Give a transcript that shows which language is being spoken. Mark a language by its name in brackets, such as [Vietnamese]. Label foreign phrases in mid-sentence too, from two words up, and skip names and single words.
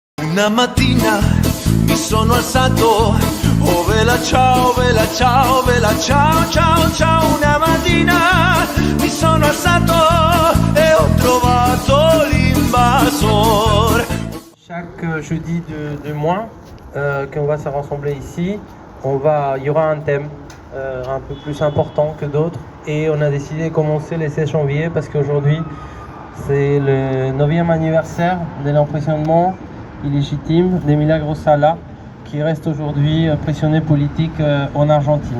[Italian] Una mattina mi sono alzato, oh vela ciao, vela ciao, vela ciao, ciao, ciao. Una mattina mi sono alzato e ho trovato l'invasor. [French] Chaque jeudi du mois qu'on va se rassembler ici, il y aura un thème un peu plus important que d'autres, et on a décidé de commencer le 16 janvier parce qu'aujourd'hui c'est le 9e anniversaire de l'emprisonnement illégitime de Milagros Sala, qui reste aujourd'hui prisonnier politique en Argentine.